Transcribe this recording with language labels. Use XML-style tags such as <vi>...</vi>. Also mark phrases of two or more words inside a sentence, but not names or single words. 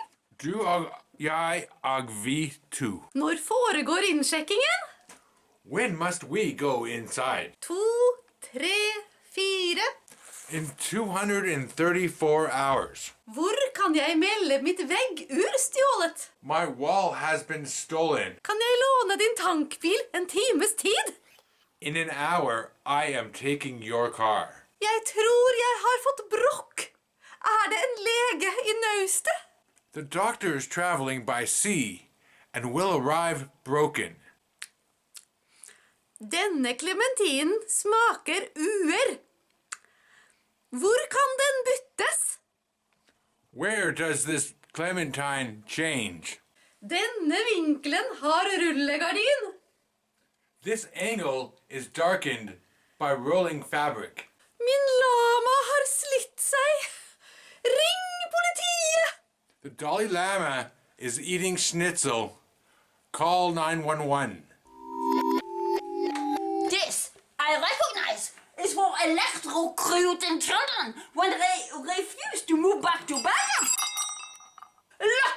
<no>Du og jeg og vi to. Når foregår innsjekkingen?</no> <en>When must we go inside? 2, 3, 4. In 234 hours.</en> <no>Hvor kan jeg melde mitt veggur stjålet?</no> <en>My wall has been stolen.</en> <no>Kan jeg låne din tankbil en times tid?</no> <en>In an hour, I am taking your car.</en> <no>Jeg tror jeg har fått brokk. Er det en lege I naustet?</no> <en>The doctor is traveling by sea and will arrive broken.</en> <no>Denne klementinen smaker uer. Hvor kan den byttes?</no> <en>Where does this clementine change?</en> <no>Denne vinkelen har rullegardin.</no> <en>This angle is darkened by rolling fabric.</en> <no>Min lama har slitt seg. Ring politiet!</no> <en>The Dalai Lama is eating schnitzel. Call 911. This, I recognize, is for electrocuting children when they refuse to move back to Belgium. Look!</en>